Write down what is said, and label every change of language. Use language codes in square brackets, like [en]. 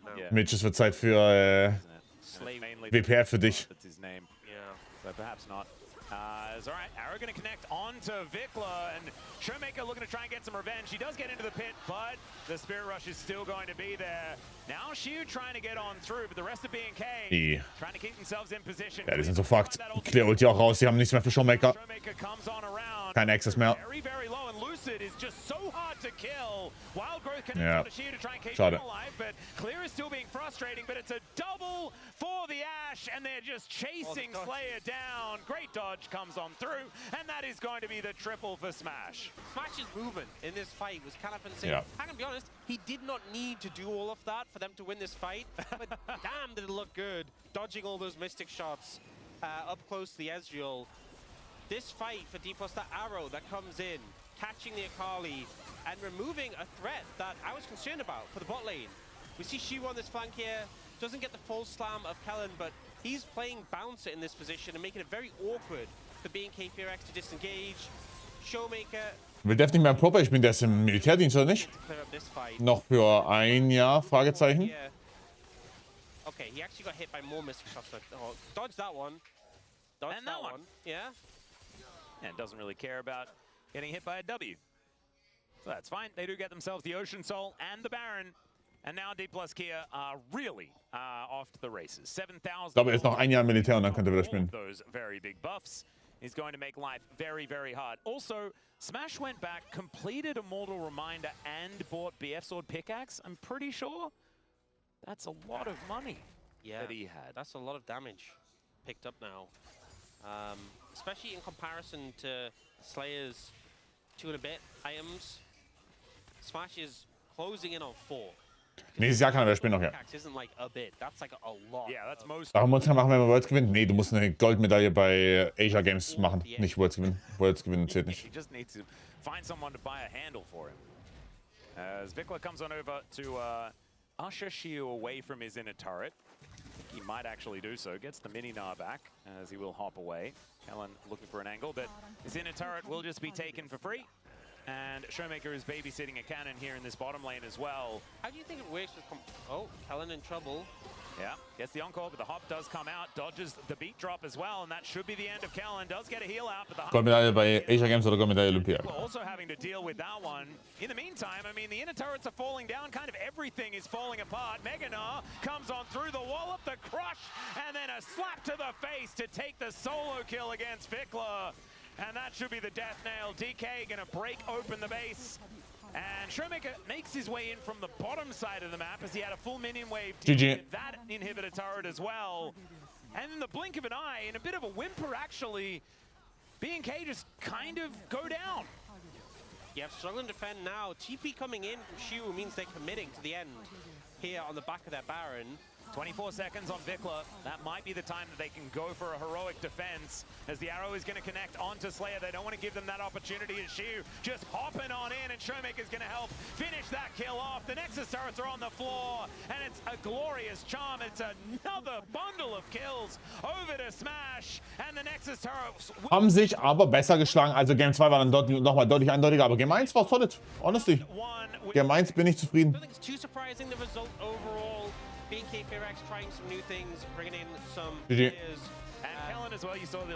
[de] Mitch, es wird Zeit für WPF für dich. [en] That's his name. Yeah. But perhaps not. It's all right. Arrow going to connect onto Vikla, and Showmaker looking to try and get some revenge. He does get into the pit, but the Spirit Rush is still going to be there. Now Shiu trying to get on through, but the rest of BNK trying to keep themselves in position. [de] Ja, die sind so fucked. Clear Ulti auch raus. Die haben nichts mehr für Showmaker. Kein Access mehr. [en] Very, very low, and Lucid is just so hard to kill. Wild Growth connects [de] Ja. [en] onto Shiu to try and keep [de] Schade. [en] him alive, but Clear is still being frustrating, but it's a double for the Ashe, and they're just chasing Slayer down. Great dodge comes on through, and that is going to be the triple for Smash. Smash's movement in this fight was kind of insane. Yeah. I can be honest, he did not need to do all of that for them to win this fight, but damn did it look good, dodging all those Mystic shots up close to the Ezreal. This fight for D+, that arrow that comes in, catching the Akali, and removing a threat that I was concerned about for the bot lane. We see Shiu on this flank here, doesn't get the full slam of Kellen, but he's playing bouncer in this position and making it very awkward for BNK FearX to disengage. Showmaker [de] Will Def nicht mehr Proper spielen? Der ist im Militärdienst, oder nicht? Noch für ein Jahr? Fragezeichen. [en] Okay, he actually got hit by more Mystic shots. Oh, dodge that one. Dodge And that that one. Yeah. And doesn't really care about getting hit by a W. So that's fine. They do get themselves the Ocean Soul and the Baron. And now D+ Kia are really off to the races. 7,000. [de] Ich glaube, er ist noch ein Jahr im Militär und dann könnte er wieder spielen. [en] Those very big buffs is going to make life very, very hard. Also, Smash went back, completed a Mortal Reminder, and bought BF Sword Pickaxe. I'm pretty sure that's a lot of money that he had. That's a lot of damage picked up now. Especially in comparison to Slayer's 2 and a bit items. Smash is closing in on 4. [de] Nächstes Jahr kann er wieder spielen noch, ja. [en] Isn't like a bit. That's like a lot. Yeah, that's most. [de] Darf man uns machen, wenn man Worlds gewinnt? Nee, du musst eine Goldmedaille bei Asia Games machen. Nicht Worlds gewinnen. Worlds gewinnen zählt nicht. [en] He just needs to find someone to buy a handle for him. As Vikla comes on over to usher Shiu away from his inner turret. I think he might actually do so. Gets the mini-Gnar back as he will hop away. Kellen looking for an angle, but his inner turret will just be taken for free. And Showmaker is babysitting a cannon here in this bottom lane as well. How do you think it works with... Oh, Kellen in trouble. Yeah, gets the encore, but the hop does come out, dodges the beat drop as well, and that should be the end of Kellen. Does get a heal out, but the [de] Goldmedaille bei Asia Games oder Goldmedaille Olympia? [en] Also having to deal with that one. In the meantime, I mean, the inner turrets are falling down, kind of everything is falling apart. Mega-Gnar comes on through the wall up the crush, and then a slap to the face to take the solo kill against Vikla. And that should be the death nail. DK gonna break open the base. And Showmaker makes his way in from the bottom side of the map as he had a full minion wave GG. with that inhibitor turret as well. And in the blink of an eye, in a bit of a whimper actually, B&K just kind of go down. Yeah, struggling to defend now. TP coming in from Shu means they're committing to the end here on the back of their Baron. 24 seconds on Vikla. That might be the time that they can go for a heroic defense as the arrow is going to connect onto Slayer. They don't want to give them that opportunity as Shu just hopping on in, and Showmaker's going to help finish that kill off. The Nexus turrets are on the floor, and it's a glorious charm. It's another bundle of kills over to Smash, and the Nexus turrets [de] Haben sich aber besser geschlagen. Also Game 2 war dann dort nochmal deutlich eindeutiger, aber Game 1 war solid. [en] Honestly. [de] Game 1 bin ich zufrieden. [en] I don't think it's too surprising, the result overall. BK FairX trying some new things, bringing in some GG. players. and Kellen as well. You saw the